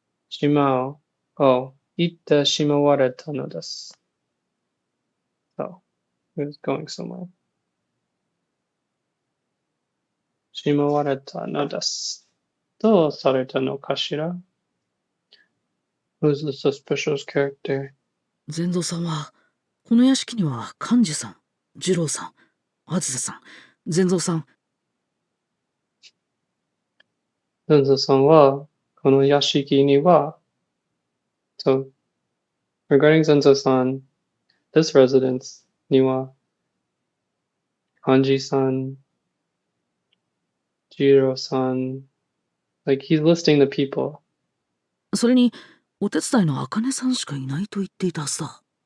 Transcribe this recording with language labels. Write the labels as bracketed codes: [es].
[ja] Shimao. Oh, ite shimawareta no desu. [en] So he was going somewhere. [ja] Shimawareta no desu. Do sareta no kashira? [en] Who's the suspicious character? [ja] 善蔵さんは、この屋敷には幹事さん、二郎さん、あずささん、善蔵さん、 Zenzo-san wa kono yashiki ni wa. [en] So regarding Zenzo-san, this residence, Niwa, Hanji-san, Jiro-san, like he's listing the people. [ja] それに、お手伝いの茜さんしかいないと言っていたはずだ。